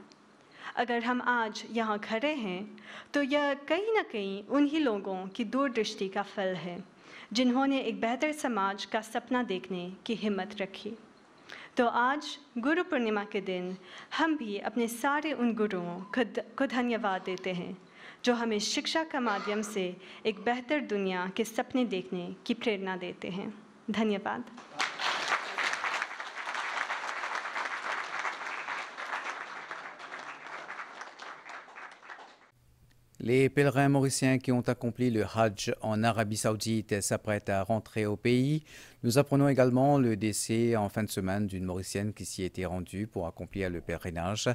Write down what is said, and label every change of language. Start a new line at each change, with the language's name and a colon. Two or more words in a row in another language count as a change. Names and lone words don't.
Hindi: अगर हम आज यहाँ खड़े हैं तो यह कहीं न कहीं उन्हीं लोगों की दूरदृष्टि का फल है जिन्होंने एक बेहतर समाज का सपना देखने की हिम्मत रखी। तो आज गुरु पूर्णिमा के दिन हम भी अपने सारे उन गुरुओं को धन्यवाद देते हैं जो हमें शिक्षा का माध्यम से एक बेहतर दुनिया के सपने देखने की प्रेरणा देते हैं। धन्यवाद।
French: Les pèlerins mauriciens qui ont accompli le Hajj en Arabie Saoudite s'apprêtent à rentrer au pays. Nous apprenons également le décès en fin de semaine d'une Mauricienne qui s'y était rendue pour accomplir le pèlerinage.